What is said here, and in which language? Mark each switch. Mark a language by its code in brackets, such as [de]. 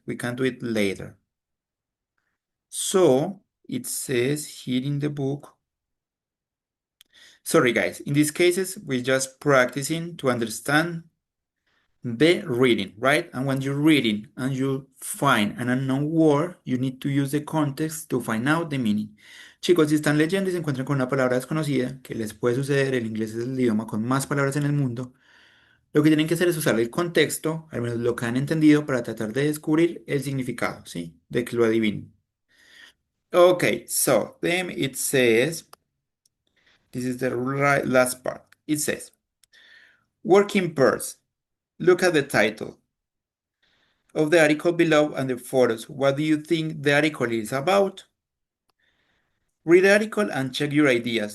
[en] We can do it later. So it says here in the book. Sorry, guys, in these cases, we're just practicing to understand the reading, right? And when you're reading and you find an unknown word, you need to use the context to find out the meaning. [es] Chicos, si están leyendo y se encuentran con una palabra desconocida, que les puede suceder, el inglés es el idioma con más palabras en el mundo, lo que tienen que hacer es usar el contexto, al menos lo que han entendido, para tratar de descubrir el significado, ¿sí? De que lo adivinen. [en] Okay, so then it says, this is the last part. It says, working pairs. Look at the title of the article below and the photos. What do you think the article is about? Read the article and check your ideas.